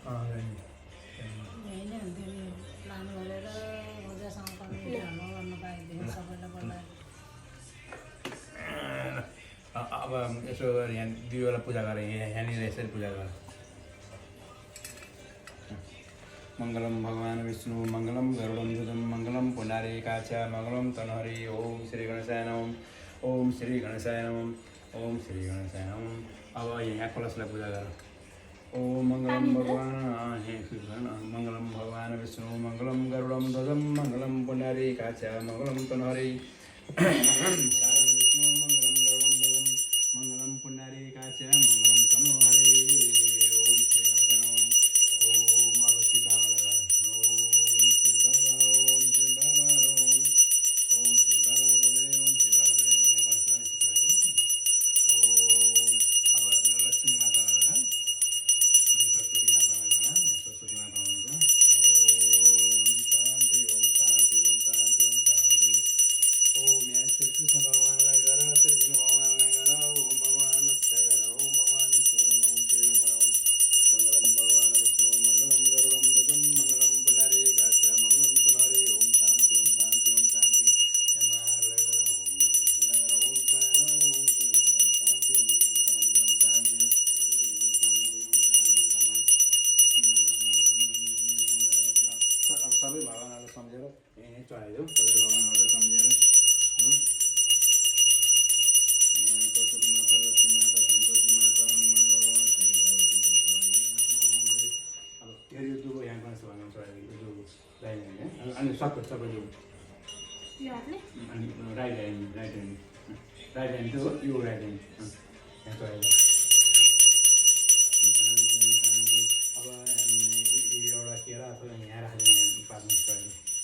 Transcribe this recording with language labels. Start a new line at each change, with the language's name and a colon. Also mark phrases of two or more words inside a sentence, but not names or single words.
Nepali: अब यसो यहाँ दियोलाई पूजा गरेँ, यहाँनिर यसरी पूजा गरेँ।
Sanskrit: मङ्गलम भगवान् विष्णु मङ्गलम गरुडं ध्वजं मङ्गलम पुण्डारीकाक्ष मङ्गलम तनहरि। ओम श्री गणेशाय नमः, ओम श्री गणेशाय नमः, ओम श्री गणेशाय नमः।
Nepali: अब यहाँ कलशलाई पूजा गर।
Sanskrit: ओम मङ्गलम भगवान् विष्णु मङ्गलम गरुडं ध्वजं मङ्गलम पुण्डारीकाक्ष मङ्गलम तनहरि। विष्णु मङ्गलम गरुडं ध्वजं मङ्गलम पुण्डारीकाक्ष मङ्गलम तनहरि। ओम श्री गणेशाय नमः।
Nepali: ओम अब शिव बाबालाई गर। ओम शिव बाबा, ओम शिव बाबा, ओम शिव बाबा बोले, ओम शिव बाबा बोले। यहाँ बस्दा नि शिव बाबा। ओम अब लक्ष्मी मातालाई गर, अनि सरस्वती मातालाई गर। यहाँ सरस्वती माता हुनुहुन्छ।
Sanskrit: ओम शान्ति, ओम शान्ति, ओम शान्ति, ओम शान्ति।
Nepali: ओम यहाँ श्री कृष्ण भगवानलाई गर, श्री कृष्ण भगवानलाई गर। ओम भगवान रक्षा गर, ओम भगवान रक्षा गर।
Sanskrit: ओम श्री गणेशाय मङ्गलम भगवान् विष्णु मङ्गलम गरुडं ध्वजं मङ्गलम पुण्डारीकाक्ष मङ्गलम तनहरि। ओम शान्ति, ओम शान्ति, ओम शान्ति।
Nepali: यहाँ महाहरूलाई गर, ओम महाहरूलाई गर।
Sanskrit: ओम शान्ति, ओम शान्ति, ओम शान्ति, ओम शान्ति, ओम शान्ति, ओम शान्ति।
Nepali: अब सबै भगवानहरूलाई सम्झेर यहीँ चढाइदेऊ, सबै भगवानहरूलाई सम्झेर। सरस्वती माता, लक्ष्मी माता, सन्तोषी माता, हनुमान भगवान, श्री भगवती दुर्गा। अब यो दुबो यहाँ गणेश भगवान चढाइदियो, यो दुबो लगाइदिने है। अनि सबै दुबो यो हातले अनि
English: right hand
Nepali: त्यो हो, यो
English: right hand
Nepali: यहाँ चढाइदियो। अब एउटा केरा अथवा यहाँ राखेर यहाँ पार्नु चढाइदियो।